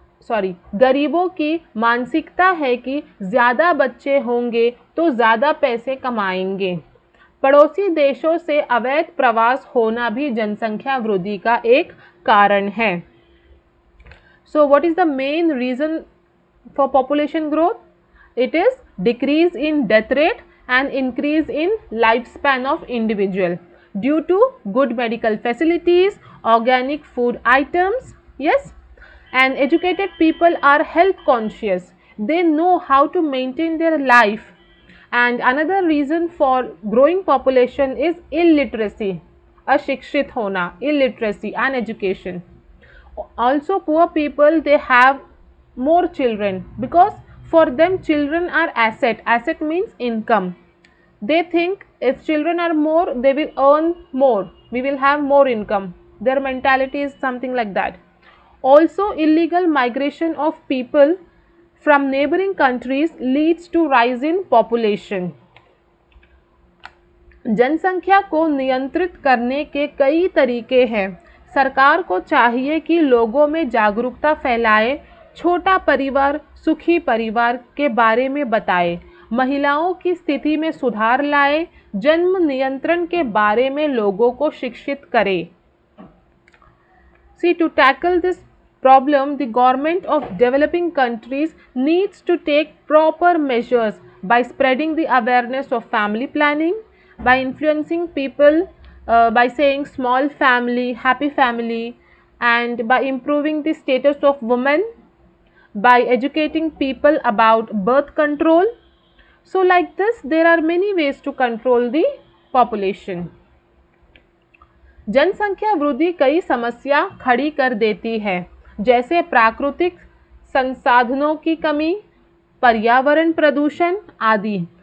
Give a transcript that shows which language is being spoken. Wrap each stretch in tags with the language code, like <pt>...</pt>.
<hi>गरीबों की मानसिकता है कि ज़्यादा बच्चे होंगे तो ज़्यादा पैसे कमाएंगे। पड़ोसी देशों से अवैध प्रवास होना भी जनसंख्या वृद्धि का एक कारण है।</hi> <en>So what is the main reason for population growth? It is decrease in death rate and increase in lifespan of individual due to good medical facilities, organic food items, yes, and educated people are health conscious. They know how to maintain their life. And another reason for growing population is illiteracy,</en> <hi>अशिक्षित होना,</hi> <en>illiteracy and education. Also poor people, they have more children because for them children are asset means income. They think if children are more they will earn more, we will have more income. Their mentality is something like that. Also illegal migration of people from neighboring countries leads to rise in population.</en> <hi>जनसंख्या को नियंत्रित करने के कई तरीके हैं। सरकार को चाहिए कि लोगों में जागरूकता फैलाए, छोटा परिवार सुखी परिवार के बारे में बताए, महिलाओं की स्थिति में सुधार लाए, जन्म नियंत्रण के बारे में लोगों को शिक्षित करे।</hi> <en>See, to tackle this problem, the government of developing countries needs to take proper measures by spreading the awareness of family planning, by influencing people by saying small family, happy family, and by improving the status of women, by educating people about birth control. So like this, there are many ways to control the population.</en> <hi>जनसंख्या वृद्धि कई समस्या खड़ी कर देती है, जैसे प्राकृतिक संसाधनों की कमी, पर्यावरण प्रदूषण आदि।</hi>